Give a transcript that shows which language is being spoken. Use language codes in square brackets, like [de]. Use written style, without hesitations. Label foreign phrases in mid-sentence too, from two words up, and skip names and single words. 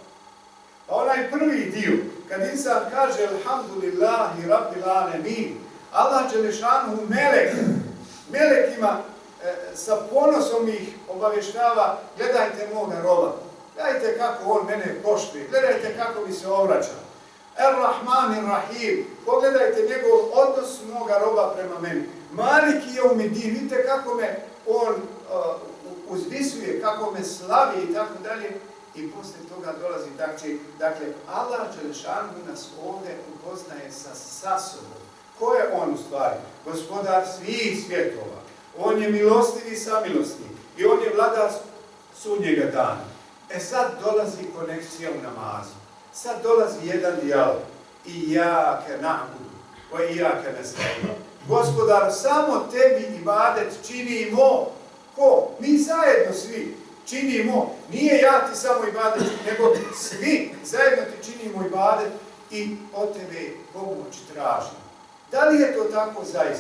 [bs] A onaj prvi dio, kad insan kaže [ar] الحمد لله رب العالمين, [bs] Allah Đelešanuhu melekima sa ponosom ih obavještava, gledajte moga roba, gledajte kako on mene poštuje, gledajte kako mi se obraća. [ar] الرحمن الرحيم, [bs] pogledajte njegov odnos moga roba prema meni. [ar] مالك يوم الدين, [bs] vidite kako me on uzvisuje, kako me slavi i tako dalje. I poslije toga dolazi, dakle, Allah Đelešanuhu nas ovdje upoznaje sa sobom. Ko je on u stvari? Gospodar svih svjetova. On je milostiv i samilostiv. I on je vladar sudnjega dana. Sad dolazi konekcija u namazu. Sad dolazi jedan dijalog. [ar] إياك نعبد وإياك نستعين. [bs] Gospodar, samo tebi ibadet činimo. Ko? Mi zajedno svi činimo. Nije ja ti samo ibadet, nego svi zajedno ti činimo ibadet i od tebe pomoć tražimo. Da li je to tako zaista?